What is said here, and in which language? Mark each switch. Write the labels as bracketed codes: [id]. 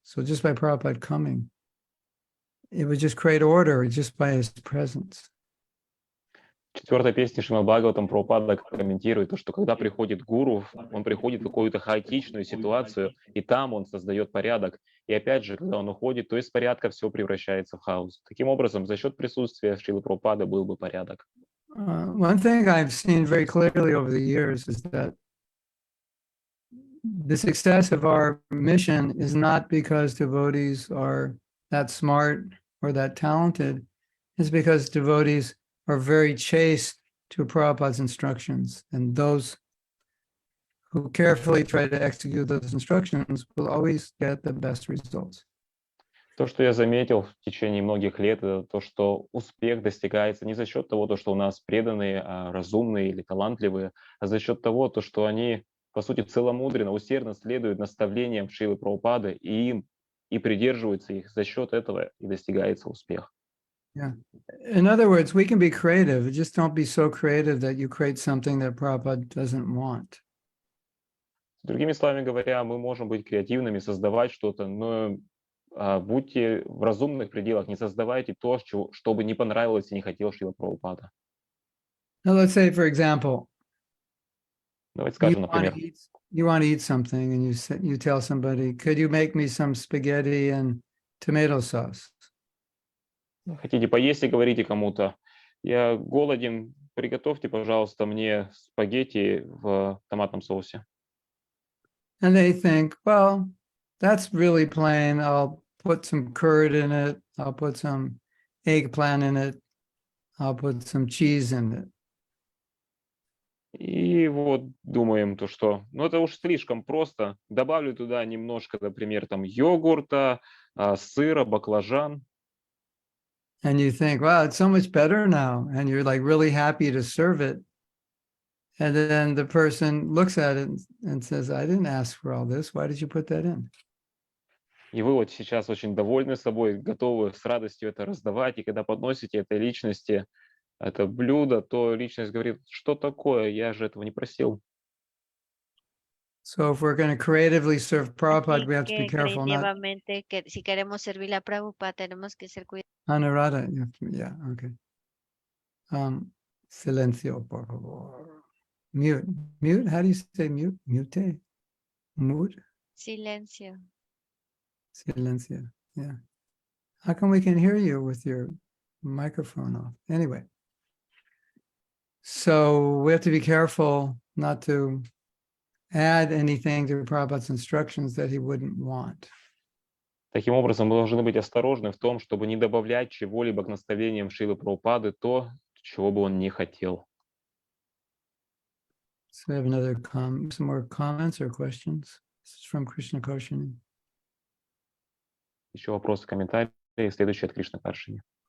[en] So just by Prabhupada coming, it would just create order just by his presence. [ru] В четвертой песне Шримад Бхагаватам Прабхупада комментирует то, что когда приходит гуру, он приходит в какую-то хаотичную ситуацию, и там он создает порядок. И опять же, когда он уходит, то из порядка все превращается в хаос. Таким образом, за счет присутствия Шрилы Прабхупады был бы порядок. [en] One thing I've seen very clearly over the years is that the success of our mission is not because devotees are that smart or that talented. It's because devotees are very chaste to Prabhupada's instructions, and those who carefully try to execute those instructions will always get the best results. [ru] То, что я заметил в течение многих лет, это то, что успех достигается не за счет того, то, что у нас преданные, разумные или талантливые, а за счет того, то, что они, по сути, целомудренно, усердно следуют наставлениям Шрилы Прабхупады и придерживаются их. За счет этого и достигается успех. [en] Yeah. In other words, we can be creative. Just don't be so creative that you create something that Prabhupada doesn't want. [ru] Другими словами говоря, мы можем быть креативными, создавать что-то, но будьте в разумных пределах, не создавайте то, что бы не понравилось и не хотел Шрила Прабхупада. [en] Now, let's say, for example, [ru] Давайте [en] you [ru] скажем, [en] want [ru] например, [en] to eat something, and you tell somebody, "Could you make me some spaghetti and tomato sauce?" [ru] хотите поесть и говорите кому-то, я голоден, приготовьте, пожалуйста, мне спагетти в томатном соусе. [en] And they think, well, that's really plain. I'll put some curd in it. I'll put some eggplant in it. I'll put some cheese in it. [ru] И вот думаем, то что, ну это уж слишком просто. Добавлю туда немножко, например, там йогурта, сыра, баклажан. [en] And you think, wow, it's so much better now. And you're like really happy to serve it. And then the person looks at it and says, I didn't ask for all this. Why did you put that in? [ru] И вы вот сейчас очень довольны собой, готовы с радостью это раздавать. И когда подносите этой личности это блюдо, то личность говорит, что такое, я же этого не просил. [en] So if we're going to creatively serve Prabhupada, [es] Así [en] we have to be [es] que [en] careful not. [es] creativamente, que si queremos servir a Prabhupada, tenemos que ser cuidadosos. Anurada, [en] yeah, okay. [es] Silencio, por favor. [en] Mute, how do you say mute? Mute? Mute? [es] Silencio. Silencio, [en] yeah. How come we can hear you with your microphone off? Anyway. So we have to be careful not to add anything to Prabhupada's instructions that he wouldn't want. [ru] Таким образом, мы должны быть осторожны в том, чтобы не добавлять чего-либо к наставлениям Шрилы Прабхупады, то, чего бы он не хотел. [en] So we have some more comments or questions. This is from Krishna Koshini. [ru] Еще вопросы, комментарии. Следующий от Кришна Каршини.